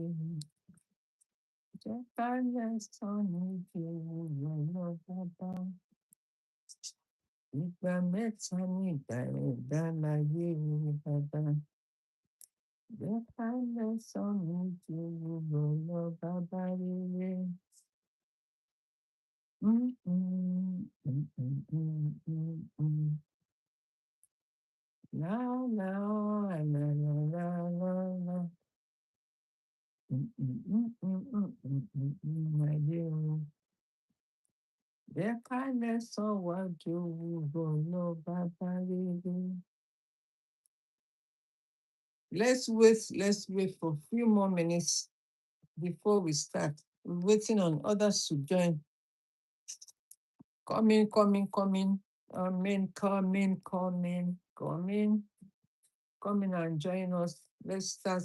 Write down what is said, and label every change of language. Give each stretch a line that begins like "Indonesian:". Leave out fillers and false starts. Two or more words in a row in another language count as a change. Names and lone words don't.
Yoruba: Jẹ́ ká lẹ́san méjì wúwo lọ bàbá. Ìgbà mẹ́ta ní ìgbà ẹ̀dá láyé bàbá. Jẹ́ ká lẹ́san méjì wúwo lọ bàbá rere. Mm, mm, mm, mm, mm, mm, mm. La la la la la la la. Ayé o. Jẹ́ ká lẹ́san wájú wúwo lọ bàbá rere.
English: Let's wait for a few more minutes before we start. We're waiting on others to join. Coming. Coming and join us. Let's start.